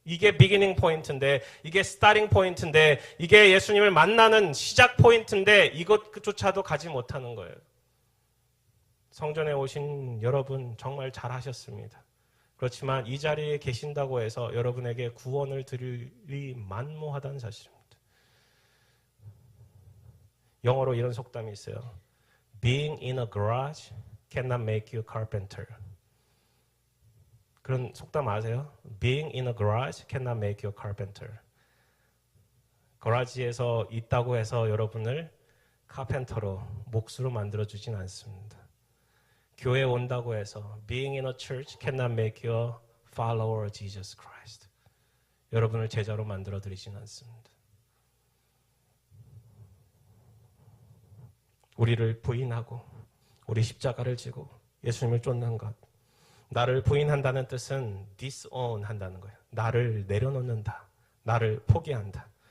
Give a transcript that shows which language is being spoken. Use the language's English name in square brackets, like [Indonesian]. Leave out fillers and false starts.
[Korean] 이게 비기닝 포인트인데, 이게 스타팅 포인트인데, 이게 예수님을 만나는 시작 포인트인데 이것조차도 가지 못하는 거예요. 성전에 오신 여러분 정말 잘하셨습니다. 그렇지만 이 자리에 계신다고 해서 여러분에게 구원을 드릴이 만무하다는 사실입니다. 영어로 이런 속담이 있어요. [English] Being in a garage cannot make you carpenter. [Korean] 그런 속담 아세요? [English] Being in a garage cannot make you carpenter. [Korean] 거라지에서 있다고 해서 여러분을 카펜터로, 목수로 만들어주진 않습니다. 교회에 온다고 해서 [English] Being in a church cannot make you a follower of Jesus Christ. [Korean] 여러분을 제자로 만들어드리진 않습니다. 우리를 부인하고 우리 십자가를 지고 예수님을 쫓는 것. 나를 부인한다는 뜻은 disown 한다는 거예요. 나를 내려놓는다. 나를 포기한다.